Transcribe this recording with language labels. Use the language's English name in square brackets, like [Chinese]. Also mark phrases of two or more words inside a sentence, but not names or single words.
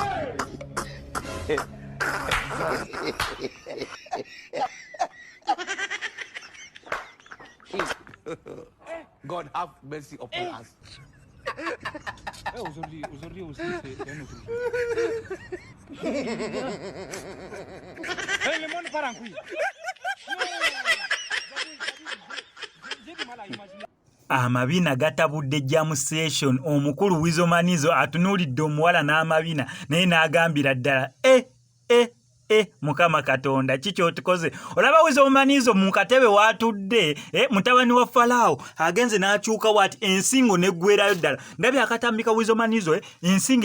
[English] God have mercy upon us. [French] Aujourd'hui aussi, c'est un autre jour. Le monde part en couille. J'ai du mal à imaginer. [Ganda] Amabiina gatabudde [English] jam session [Ganda] omukulu Wizomanizo atunuulidde omuwala n'amabiina naye n'agambira ddala Mukama Katonda kiki otukoze olaba Wizomanizo mu katebe watudde mutabani wa Falaawo agenze n'akyuka wati ensingo neggwerayo ddala ndabye akatambika Wizomanizo ensingo